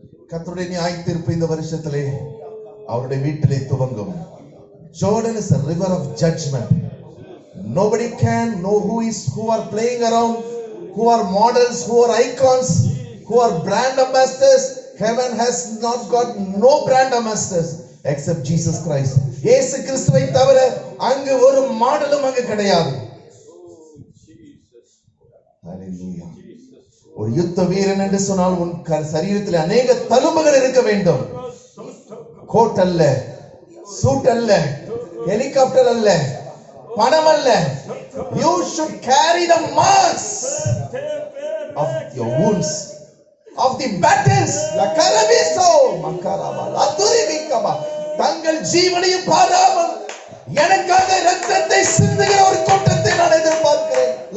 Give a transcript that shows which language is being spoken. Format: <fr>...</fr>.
<ta>கர்த்தருடைய நியாயத்தீர்ப்பு இந்த வருஷத்திலே அவருடைய வீட்டிலே துவங்கும்.</ta> <en>Jordan is a river of judgment. Nobody can know who are playing around, who are models, who are icons, who are brand ambassadors. Heaven has not got no brand ambassadors except Jesus Christ.</en> <ta>இயேசு கிறிஸ்துவை தவிர அங்கு ஒரு மாடலும் அங்கு கிடையாது. Hallelujah. ஒரு யுத்த வீரன் என்று சொன்னால் உன் சரீரத்தில் அநேக தழும்புகள் இருக்க வேண்டும். கோட் அல்ல, சூட் அல்ல, ஹெலிகாப்டர் அல்ல, பணம் அல்ல.</ta> <en>You should carry the marks of your wounds, of the battles. La karaviso makaraba la turibikaba.</en> <ta>தங்கள் ஜீவனையும் பாராமல் எனக்காக இரத்தத்தை சிந்துகிற ஒரு கூட்டத்தை நான் எதிர்பார்க்கிறேன்.</ta>